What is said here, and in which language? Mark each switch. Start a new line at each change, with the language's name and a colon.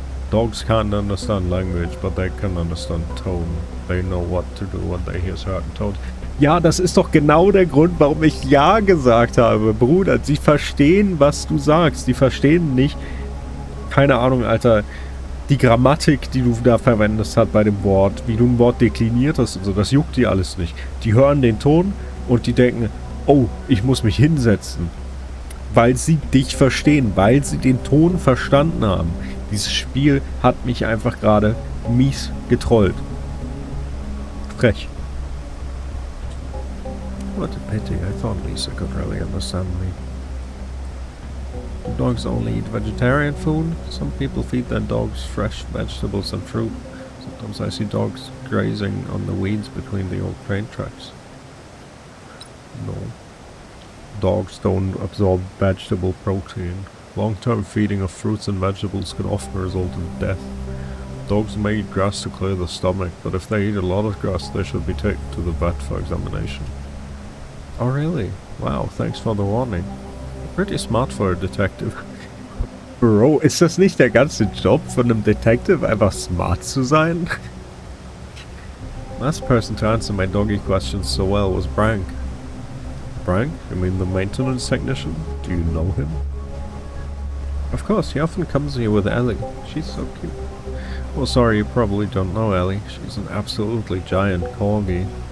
English: Dogs can't understand language, but they can understand tone. They know what to do when they hear certain tones.
German: Ja, das ist doch genau der Grund, warum ich Ja gesagt habe, Bruder. Sie verstehen, was du sagst. Die verstehen nicht, keine Ahnung, Alter, die Grammatik, die du da verwendest hast bei dem Wort, wie du ein Wort dekliniert hast und so, das juckt die alles nicht. Die hören den Ton und die denken, oh, ich muss mich hinsetzen. Weil sie dich verstehen, weil sie den Ton verstanden haben. Dieses Spiel hat mich einfach gerade mies getrollt. Frech.
English: What a pity, I thought Lisa could really understand me. Do dogs only eat vegetarian food? Some people feed their dogs fresh vegetables and fruit. Sometimes I see dogs grazing on the weeds between the old train tracks. No. Dogs don't absorb vegetable protein. Long-term feeding of fruits and vegetables can often result in death. Dogs may eat grass to clear the stomach, but if they eat a lot of grass, they should be taken to the vet for examination. Oh really? Wow, thanks for the warning. Pretty smart for a detective.
German: Bro, ist das nicht der ganze Job von einem Detective, einfach smart zu sein?
English: Last person to answer my doggy questions so well was Brank. Brank? You mean the maintenance technician? Do you know him? Of course, he often comes here with Ellie. She's so cute. Well, sorry, you probably don't know Ellie. She's an absolutely giant corgi.